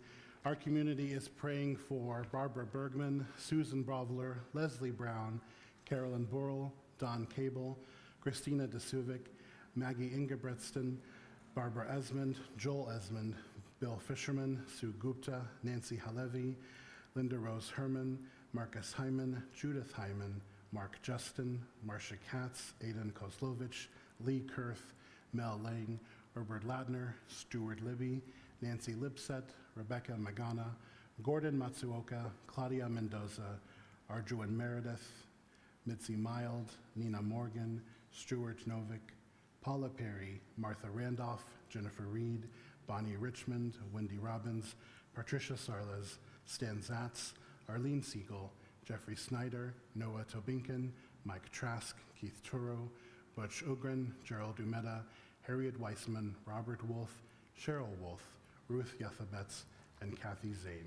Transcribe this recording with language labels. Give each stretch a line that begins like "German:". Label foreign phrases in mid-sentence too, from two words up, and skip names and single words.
English: Our community is praying for Barbara Bergman, Susan Brovler, Leslie Brown, Carolyn Burrell, Don Cable, Christina DeSuvic, Maggie Ingebretson, Barbara Esmond, Joel Esmond, Bill Fisherman, Sue Gupta, Nancy Halevi, Linda Rose Herman, Marcus Hyman, Judith Hyman, Mark Justin, Marcia Katz, Aidan Kozlovich, Lee Kurth, Mel Lang, Herbert Ladner, Stuart Libby, Nancy Lipset, Rebecca Magana, Gordon Matsuoka, Claudia Mendoza, Arjuan Meredith, Mitzi Mild, Nina Morgan, Stuart Novick, Paula Perry, Martha Randolph, Jennifer Reed, Bonnie Richmond, Wendy Robbins, Patricia Sarles, Stan Zatz, Arlene Siegel, Jeffrey Snyder, Noah Tobinkin, Mike Trask, Keith Turo, Butch Ogren, Gerald Umeda, Harriet Weissman, Robert Wolf, Cheryl Wolf, Ruth Yathabetz, and Kathy Zane.